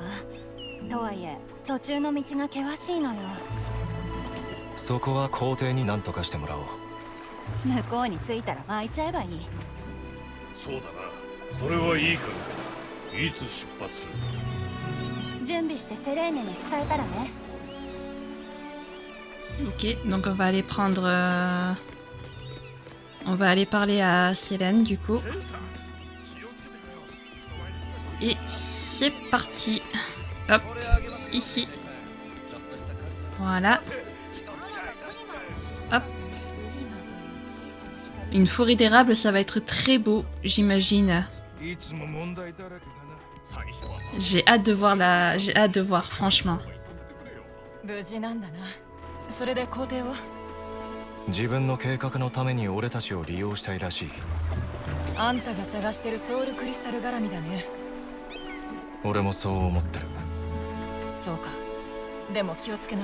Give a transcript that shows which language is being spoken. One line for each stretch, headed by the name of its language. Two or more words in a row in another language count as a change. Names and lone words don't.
Japanese: とはいえ途中の道が険しいのよ。そこは皇帝に何とかしてもらおう。向こうに着いたら巻いちゃえばいい。そうだな。それはいいから。いつ出発する？準備してセレーネに伝えたらね。
French: Ok, donc on va aller prendre... On va aller parler à Célène du coup. Et c'est parti. Hop, ici. Voilà. Hop. Une forêt d'érable, ça va être très beau, j'imagine. J'ai hâte de voir J'ai hâte de voir, franchement.
Japanese: 無事なんだな。それで皇帝は？自分の計画のために俺たちを利用したいらしい。あんたが探してるソウルクリスタル絡みだね。俺もそう思ってる。そうか。でも気をつけな。